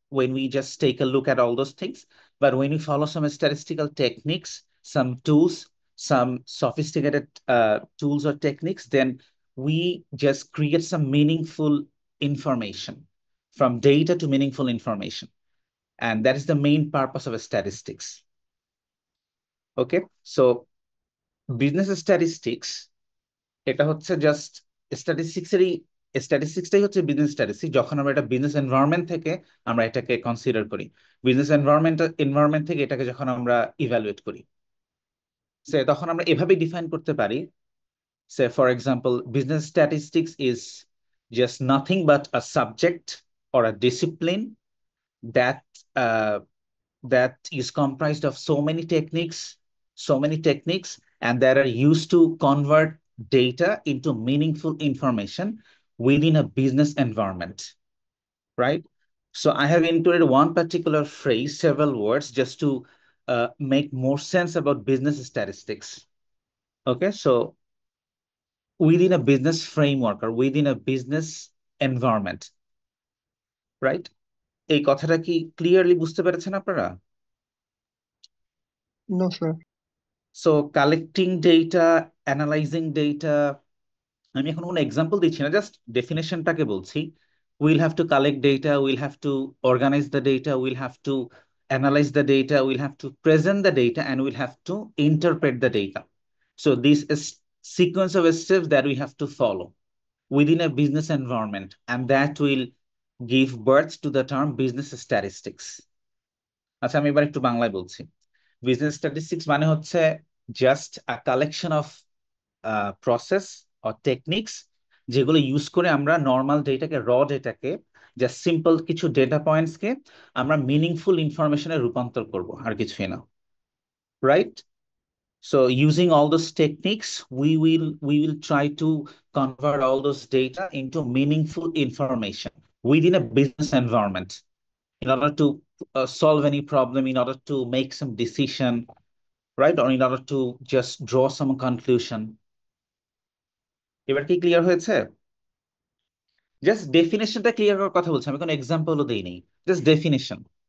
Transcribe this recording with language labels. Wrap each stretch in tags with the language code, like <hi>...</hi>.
<en>When we just take a look at all those things. But when you follow some statistical techniques, some tools, some sophisticated tools or techniques, then we just create some meaningful information, from data to meaningful information. And that is the main purpose of statistics.</en> <bn>Okay, so business statistics, এটা হচ্ছে just স্ট্যাটিস্টিক্সটাই হচ্ছে business statistics, যখন আমরা এটা business environment থেকে আমরা এটাকে consider করি, বিজনেস এনভায়রনমেন্ট থেকে এটাকে যখন আমরা ইভ্যালুয়েট করি, সে তখন আমরা এভাবে ডিফাইন করতে পারি।</bn> <en>Say for example, business statistics is just nothing but a subject or a discipline that that is comprised of so many techniques, and that are used to convert data into meaningful information within a business environment, right? So I have included one particular phrase, several words, just to make more sense about business statistics. Okay, so within a business framework or within a business environment, right?</en> <bn>এই কথাটা কি clearly বুঝতে পেরেছেন আপনারা?</bn> <en>No, sir. So collecting data, analyzing data,</en> <bn>আমি এখন কোনো example দিচ্ছি না, জাস্ট ডেফিনেশনটাকে বলছি।</bn> <en>We'll have to collect data, we'll have to organize the data, we'll have to analyze the data, we'll have to present the data, and we'll have to interpret the data. So this is sequence of steps that we have to follow within a business environment, and that will give birth to the term business statistics.</en> <bn>আচ্ছা, আমি এবার একটু বাংলায় বলছি। Business statistics মানে হচ্ছে</bn> <en>just a collection of process or techniques,</en> <bn>যেগুলো use করে আমরা নর্মাল ডেটাকে, র ডেটাকে, জাস্ট সিম্পল কিছু ডেটা পয়েন্টসকে আমরা মিনিংফুল ইনফরমেশনে রূপান্তর করব, আর কিছুই না, right?</bn> <en>So using all those techniques, we will try to convert all those data into meaningful information within a business environment, in order to solve any problem, in order to make some decision, right? Or in order to just draw some conclusion.</en> <bn>এবার কি clear হয়েছে? Just ডেফিনেশনটা clear করার কথা বলছি, আমি কোনো এক্সাম্পলও দেই নেই, জাস্ট ডেফিনেশন।</bn>